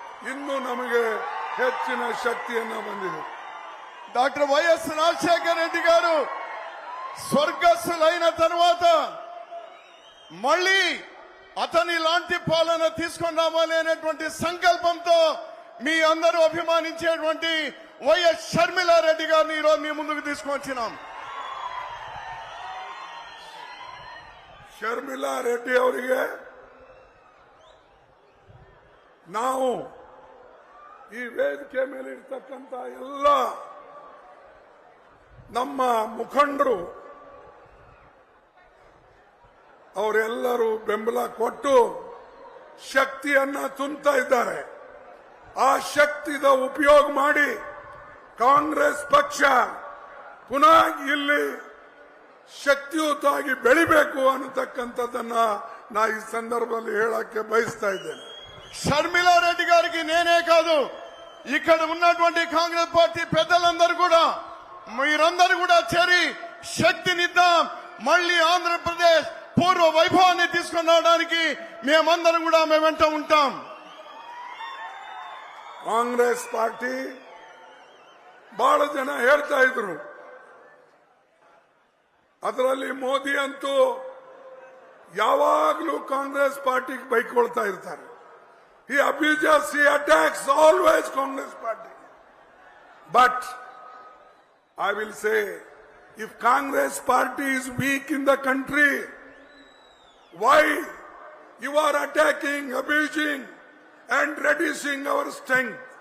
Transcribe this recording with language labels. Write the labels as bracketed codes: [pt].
[kn] ಇನ್ನು ನಮಗೆ ಹೆಚ್ಚಿನ ಶಕ್ತಿಯನ್ನ ಬಂದಿದೆ. [te] డాక్టర్ వైఎస్ రాజశేఖర్ రెడ్డి గారు స్వర్గస్థులైన తర్వాత మళ్ళీ అతని లాంటి పాలన తీసుకొని రావాలి అనేటువంటి సంకల్పంతో మీ అందరూ అభిమానించేటువంటి వైఎస్ షర్మిలా రెడ్డి గారిని ఈరోజు మీ ముందుకు తీసుకొచ్చినాం. [kn] ಶರ್ಮಿಳಾ ರೆಡ್ಡಿ ಅವರಿಗೆ ನಾವು ಈ ವೇದಿಕೆ ಮೇಲೆ ಇರ್ತಕ್ಕಂಥ ಎಲ್ಲ ನಮ್ಮ ಮುಖಂಡರು ಅವರೆಲ್ಲರೂ ಬೆಂಬಲ ಕೊಟ್ಟು ಶಕ್ತಿಯನ್ನ ತುಂಬುತ್ತಾ ಇದ್ದಾರೆ. ಆ ಶಕ್ತಿದ ಉಪಯೋಗ ಮಾಡಿ ಕಾಂಗ್ರೆಸ್ ಪಕ್ಷ ಪುನಃ ಇಲ್ಲಿ ಶಕ್ತಿಯುತವಾಗಿ ಬೆಳಿಬೇಕು ಅನ್ನತಕ್ಕಂಥದ್ದನ್ನ ನಾ ಈ ಸಂದರ್ಭದಲ್ಲಿ ಹೇಳಕ್ಕೆ ಬಯಸ್ತಾ ಇದ್ದೇನೆ. [te] షర్మిలా రెడ్డి గారికి నేనే కాదు, ఇక్కడ ఉన్నటువంటి కాంగ్రెస్ పార్టీ పెద్దలందరూ కూడా మీరందరూ కూడా చేరి శక్తినిద్దాం. మళ్ళీ ఆంధ్రప్రదేశ్ పూర్వ వైభవాన్ని తీసుకుని రావడానికి మేమందరం కూడా మేము వెంట ఉంటాం. [kn] ಕಾಂಗ್ರೆಸ್ ಪಾರ್ಟಿ ಬಹಳ ಜನ ಹೇಳ್ತಾ ಇದ್ರು, ಅದರಲ್ಲಿ ಮೋದಿ ಅಂತೂ ಯಾವಾಗಲೂ ಕಾಂಗ್ರೆಸ್ ಪಾರ್ಟಿಗೆ ಬೈಕೊಳ್ತಾ ಇರ್ತಾರೆ. [en] He abuses, he attacks always Congress party. But I will say, if Congress party is weak in the country, why you are attacking, abusing and reducing our strength?